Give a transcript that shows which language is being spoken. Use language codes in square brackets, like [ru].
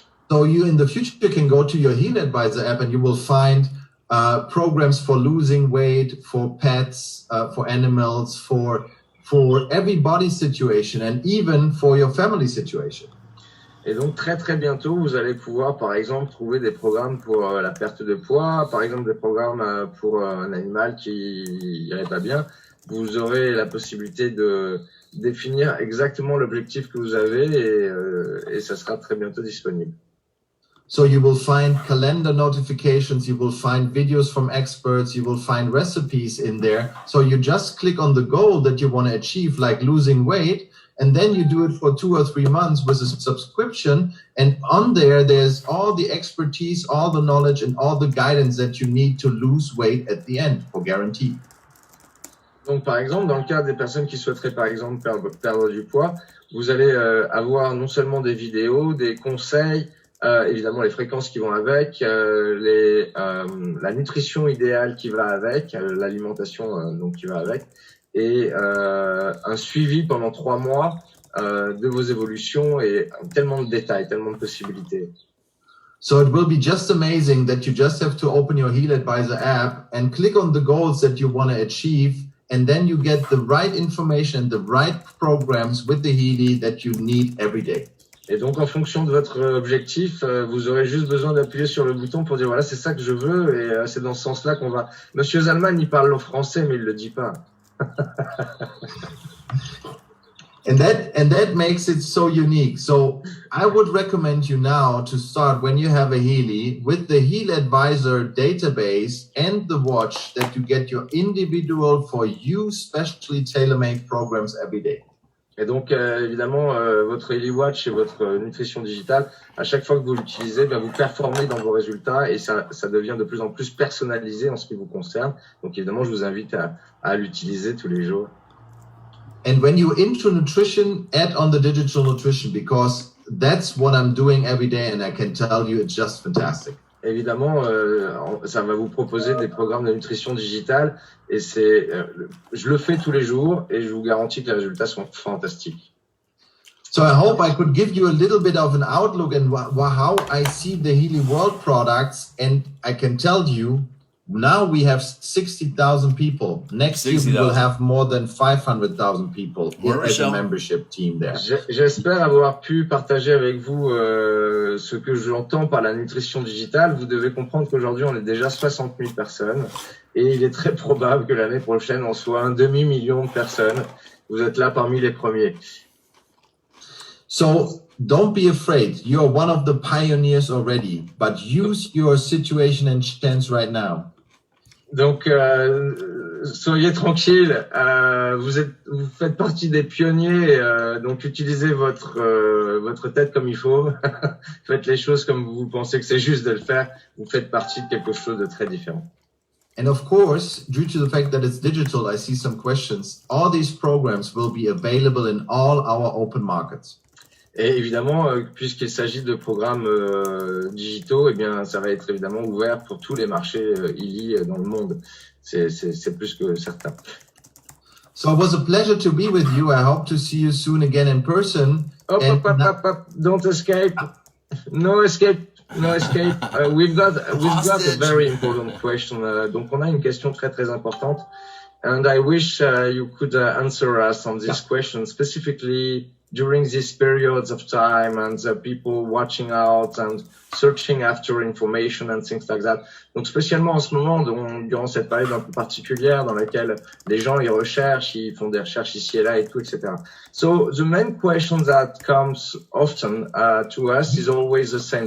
[en] So you in the future can go to your Healy Advisor app and you will find programs for losing weight, for pets, for animals, for every body situation and even for your family situation. [fr] Et donc très très bientôt, vous allez pouvoir par exemple trouver des programmes pour la perte de poids, par exemple des programmes pour un animal qui irait pas bien. Vous aurez la possibilité de définir exactement l'objectif que vous avez et ça sera très bientôt disponible. [en] So you will find calendar notifications, you will find videos from experts, you will find recipes in there. So you just click on the goal that you want to achieve, like losing weight, and then you do it for 2 or 3 months with a subscription. And on there, there's all the expertise, all the knowledge, and all the guidance that you need to lose weight at the end, for guarantee. [fr] Donc, par exemple, dans le cas des personnes qui souhaiteraient, par exemple, perdre du poids, vous allez avoir non seulement des vidéos, des conseils, évidemment les fréquences qui vont avec, la nutrition idéale qui va avec, l'alimentation donc qui va avec, et un suivi pendant 3 mois de vos évolutions et tellement de détails, tellement de possibilités. [en] So it will be just amazing that you just have to open your Healy Advisor app and click on the goals that you want to achieve, and then you get the right information, the right programs with the Healy that you need every day. [fr] Et donc, en fonction de votre objectif, vous aurez juste besoin d'appuyer sur le bouton pour dire voilà, c'est ça que je veux, et c'est dans ce sens-là qu'on va. Monsieur Zalman, il parle le français, mais il le dit pas. [en] And that makes it so unique. So I would recommend you now to start when you have a Healy with the Heal Advisor database and the watch that you get your individual for you specially tailor-made programs every day. [fr] Et donc, évidemment, votre Healy Watch et votre nutrition digitale, à chaque fois que vous l'utilisez, bien, vous performez dans vos résultats et ça devient de plus en plus personnalisé en ce qui vous concerne. Donc, évidemment, je vous invite à l'utiliser tous les jours. [en] And when you're into nutrition, add on the digital nutrition because that's what I'm doing every day and I can tell you it's just fantastic. [fr] Évidemment, ça va vous proposer des programmes de nutrition digitale et je le fais tous les jours et je vous garantis que les résultats sont fantastiques. [en] So I hope I could give you a little bit of an outlook and how I see the Healy World products, and I can tell you now we have 60,000 people. Next year we will have more than 500,000 people as a membership team there. [fr] J'espère avoir pu partager avec vous ce que j'entends par la nutrition digitale. Vous devez comprendre qu'aujourd'hui on est déjà 60 000 personnes et il est très probable que l'année prochaine on soit 1,5 million de personnes. Vous êtes là parmi les premiers. [en] So don't be afraid. You're one of the pioneers already, but use your situation and chance right now. [fr] Donc, soyez tranquille. Vous faites partie des pionniers. Donc, utilisez votre tête comme il faut. Faites les choses comme vous pensez que c'est juste de le faire. Vous faites partie de quelque chose de très différent. [en] And of course, due to the fact that it's digital, I see some questions. All these programs will be available in all our open markets. [fr] Et évidemment, puisqu'il s'agit de programmes digitaux, eh bien, ça va être évidemment ouvert pour tous les marchés Healy dans le monde. C'est plus que certain. [en] So it was a pleasure to be with you. I hope to see you soon again in person. Hop. Don't escape. No escape. No escape. We've got a very important question. [fr] Donc, on a une question très, très importante. [en] And I wish you could answer us on this question specifically during these periods of time and people watching out and searching after information and things like that. [fr] Donc, spécialement en ce moment, durant cette période un peu particulière dans laquelle les gens ils recherchent, ils font des recherches ici et là et tout, etc. [en] So, the main question that comes often to us is always the same.